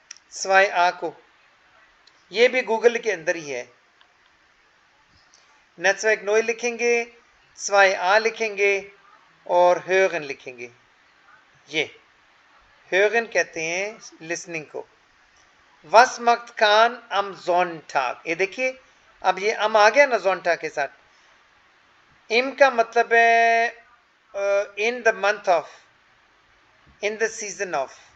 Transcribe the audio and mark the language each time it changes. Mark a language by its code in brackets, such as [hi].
[hi] स्वाई आ को, ये भी गूगल के अंदर ही है। नेटवर्क नोई लिखेंगे, स्वाई आ लिखेंगे और hören लिखेंगे। ये hören कहते हैं लिसनिंग को। [de] Was macht Khan am Sonntag? [hi] ये देखिए, अब ये am आ गया ना Sonntag के साथ। im का मतलब है [en] in the month of, in the season of।